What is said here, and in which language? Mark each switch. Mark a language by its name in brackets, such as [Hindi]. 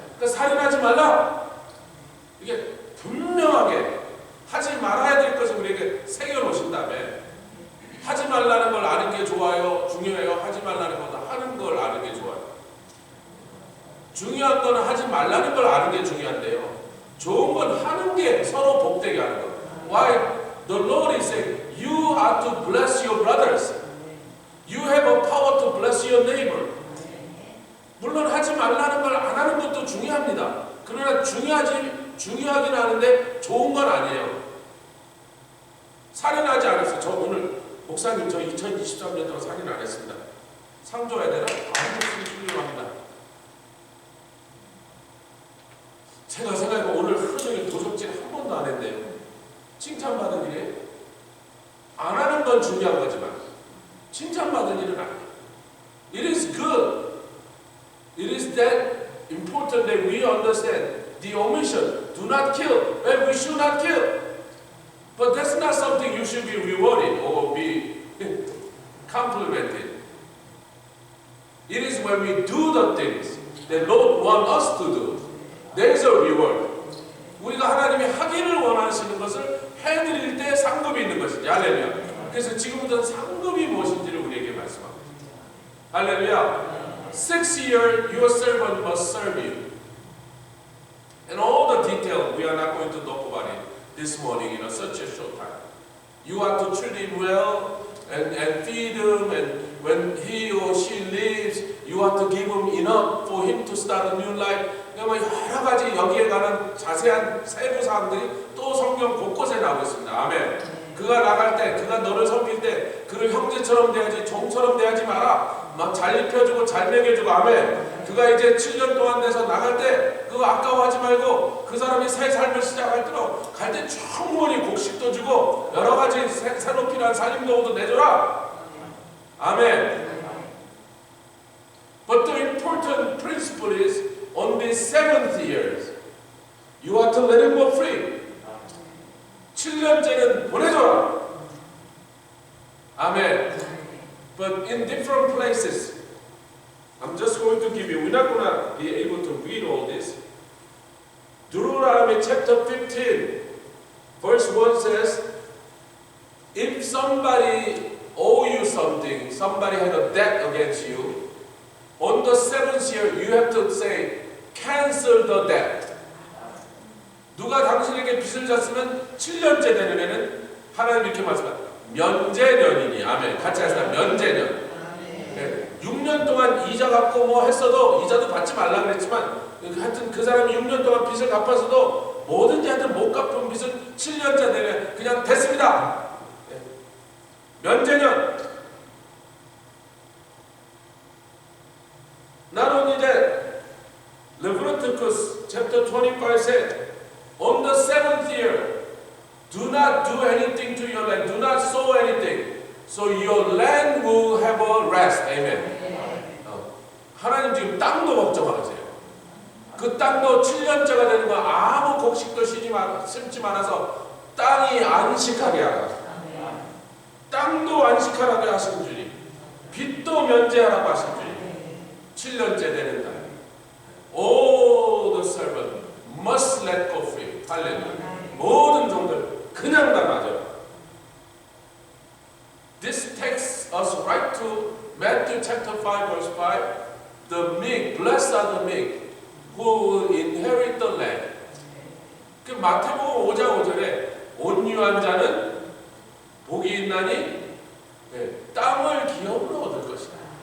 [Korean] 그러니까 살인하지 말라. 이게 분명하게 하지 말아야 될 것을 우리에게 새겨놓으신 다음에 하지 말라는 걸 아는 게 좋아요? 중요해요? 하지 말라는 것보다 하는 걸 아는 게 좋아요. 중요한 건 하지 말라는 걸 아는 게 중요한데요. 좋은 건 하는 게 서로 복되게 하는 거. [English] Why? The Lord is saying, you are to bless your brothers. You have a power to bless your neighbor. [Korean] 물론 하지 말라는 걸 안 하는 것도 중요합니다. 그러나 중요하긴 하는데 좋은 건 아니에요. 살인하지 않았어요. 저 오늘 목사님 저 2023년도로 살인 안 했습니다. 상 줘야 되나? 아무 훌륭합니다. 제가 생각해보면 오늘 하루 종일 도적질 한 번도 안 했네요. 칭찬받을 일에 안 하는 건 중요한 거지만 칭찬받을 일은 아니에요. [English] It is good. It is that important that we understand the omission. Do not kill. Well, we should not kill. But that's not something you should be rewarded or be complimented. It is when we do the things that Lord wants us to do. There is a reward. [Korean] 우리가 하나님이 하기를 원하시는 것을 해드릴 때 상급이 있는 것이지. 할렐루야. 그래서 지금부터 상급이 무엇인지를 우리에게 말씀합니다. 할렐루야. [English] 6 years your servant must serve you. And all the detail we are not going to talk about it this morning in such a short time. You are to treat him well and feed him, and when he or she leaves, you have to give him enough for him to start a new life. [Korean] 여러 가지 여기에 관한 자세한 세부 사항들이 또 성경 곳곳에 나오고 있습니다. 아멘. 그가 나갈 때, 그가 너를 섬길 때 그를 형제처럼 대하지 종처럼 대하지 마라. 막 잘 입혀주고 잘 먹여주고. 아멘. 그가 이제 7년 동안 돼서 나갈 때 그거 아까워하지 말고 그 사람이 새 삶을 시작할 때로 갈 때 충분히 곡식도 주고 여러 가지 새로 필요한 살림도구도 내줘라. 아멘. [English] But the important principle is on the 7th years you are to let him go free. [Korean] 7년째는 보내줘라. 아멘. [English] But in different places, I'm just going to give you, we're not going to be able to read all this. Deuteronomy chapter 15, verse 1 says, if somebody owe you something, somebody had a debt against you, on the 7th year you have to say, cancel the debt. [Korean] 누가 당신에게 빚을 졌으면 7년째 되는 애는 하나님 이렇게 말씀합니다. 면제년이니. 아멘. 같이 하시다. 면제년. 네. 6년 동안 이자 갚고 뭐 했어도 이자도 받지 말라 그랬지만 하여튼 그 사람이 6년 동안 빚을 갚았어도 뭐든지 하여튼 못 갚은 빚은 7년째 되면 그냥 됐습니다. 네. 면제년. [English] Not only that, Leviticus chapter 25 said, on the 7th year, do not do anything to your land, do not sow anything, so your land will have a rest. Amen. [Korean] 하나님 지금 땅도 걱정하세요. 그 땅도 7년째가 되는 거 아무 곡식도 심지 말아서 땅이 안식하게 하라. 땅도 안식하라고 하신 주님, 빚도 면제하라고 하신 주님. 7년째 되는 날. [English] All the servant must let go free. [Korean] 할렐루야. 모든 종들 그냥 다 맞아요. [English] This takes us right to Matthew chapter 5 verse 5. The meek, blessed are the meek, who will inherit the land. [Korean] 그 마태복음 5장 5절에 온유한 자는 복이 있나니 땅을 기업으로 얻을 것이다.